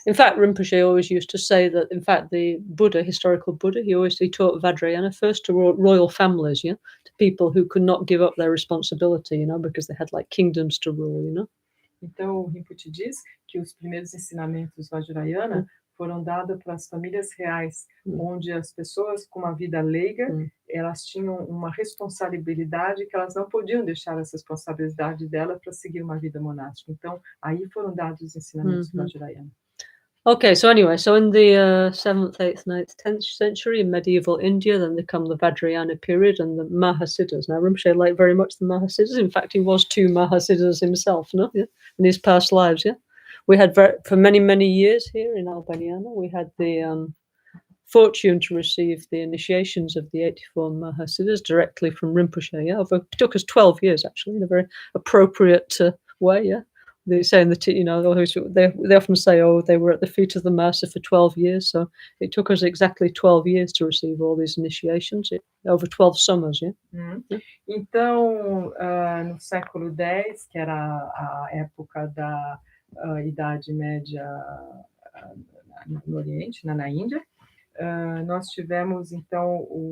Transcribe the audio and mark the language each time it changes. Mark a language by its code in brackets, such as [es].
[en] In fact, Rinpoche always used to say that, in fact, the Buddha, historical Buddha, he taught Vajrayana first to royal families, yeah, to people who could not give up their responsibility, you know, because they had like kingdoms to rule, you know. [pt] Então, o Rinpoche diz que os primeiros ensinamentos Vajrayana foram dados para as famílias reais, onde as pessoas com uma vida leiga, elas tinham uma responsabilidade que elas não podiam deixar essa responsabilidade dela para seguir uma vida monástica. Então, aí foram dados os ensinamentos Vajrayana. [en] Okay, so anyway, so in the 7th, 8th, 9th, 10th century in medieval India, then they come the Vajrayana period and the Mahasiddhas. Now, Rinpoche liked very much the Mahasiddhas. In fact, he was 2 Mahasiddhas himself, no? Yeah? In his past lives, yeah? We had for many, many years here in Albaniana, we had the fortune to receive the initiations of the 84 Mahasiddhas directly from Rinpoche. Yeah, it took us 12 years actually, in a very appropriate way. Yeah, they say they often say, oh, they were at the feet of the Master for 12 years. So it took us exactly 12 years to receive all these initiations, over 12 summers. Yeah. [pt] Então, no século X, que era a época da Idade Média no Oriente, na Índia, nós tivemos, então,